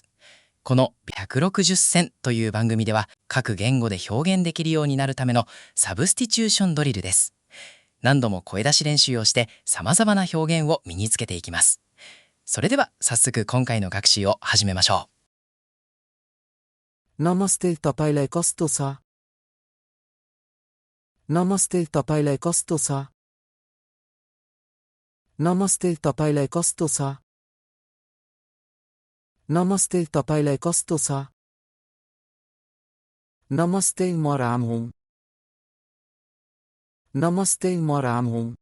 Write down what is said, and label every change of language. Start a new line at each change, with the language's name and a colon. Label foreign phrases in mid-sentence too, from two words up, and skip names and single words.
Japanese: この160選という番組では、各言語で表現できるようになるためのサブスティチューションドリルです。何度も声出し練習をして様々な表現を身につけていきます。それでは早速今回の学習を始めましょ
Nepali: नमस्ते तपाईलाई कस्तो छ नमस्ते तपाईलाई कस्तो छ नमस्ते तपाईलाई कस्तो छ नमस्ते तपाईलाई कस्तो छ नमस्ते म राम हुँ नमस्ते म राम हुँ